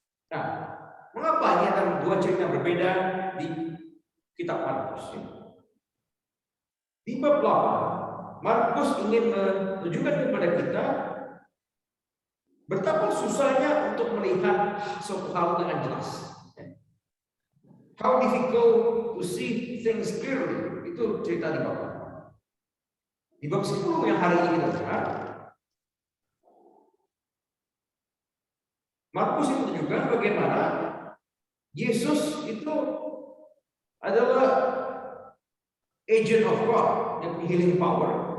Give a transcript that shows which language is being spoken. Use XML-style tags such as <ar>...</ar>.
<id>Nah, mengapa ini ada dua cerita berbeda di kitab Markus? Di bab 8, Markus ingin menunjukkan kepada kita betapa susahnya untuk melihat suatu hal dengan jelas.</id> <en>How difficult to see things clearly.</en> <id>Itu cerita di bab 8. Di bab 10 yang hari ini kita dengar, Markus itu menunjukkan bagaimana Yesus itu adalah</id> <en>agent of God</en> <id>yang</id> <en>healing power.</en>